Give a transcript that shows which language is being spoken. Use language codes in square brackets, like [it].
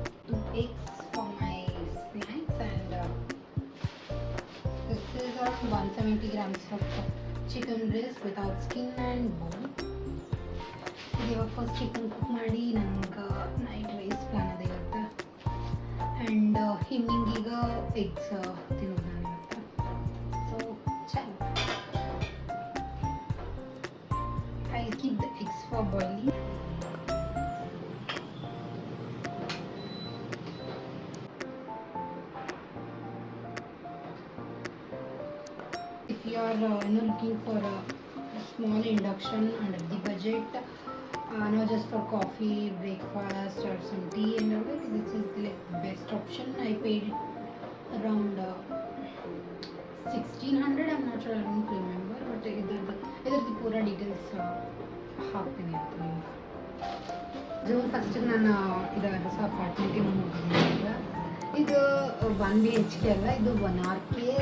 [en] 2 eggs for my snacks and this is around 170 grams of chicken breast without skin and bone. [kn] ಇವಾಗ first chicken cook ಮಾಡಿ ನನಗೆ night rice plan ಅದ ಇವತ್ತು. And evening ಈಗ eggs ತಿನ್ನೋದು ನಾನು ಇವತ್ತು. [en] So ಚಲೋ I keep the eggs for boiling. If you are looking for a small induction under the budget, not just for coffee, breakfast or some tea and all that, this is the best option. I paid around 1600. I'm not sure, I don't remember, but either the pura details [kn] ಹಾಕ್ತೀನಿ ಅಂತ ನಿಮ್ಗೆ. June ಫಸ್ಟಿಗೆ ನಾನು ಇದು ಹೊಸ ಅಪಾರ್ಟ್ಮೆಂಟಿಗೆ ಹೋಗಿದ್ದೀನಿ. ಇದು 1 BHK ಅಲ್ಲ, ಇದು 1 RK.